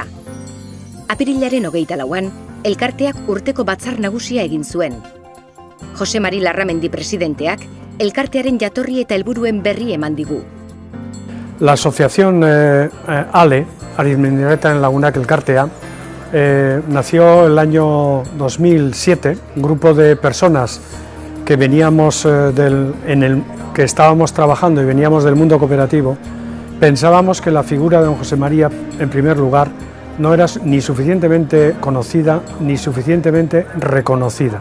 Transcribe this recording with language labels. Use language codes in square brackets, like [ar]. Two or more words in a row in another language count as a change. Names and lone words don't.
[eu] Apirilaren 24an, elkarteak urteko batzar nagusia egin zuen. Jose Mari Larramendi presidenteak elkartearen jatorri eta helburuen berri eman digu. [es] La asociación ALE, Arizmendiarretaren Lagunak Elkartea, nació el año 2007, un grupo de personas que veníamos que estábamos trabajando y veníamos del mundo cooperativo. Pensábamos que la figura de don José María, en primer lugar, no era ni suficientemente conocida ni suficientemente reconocida.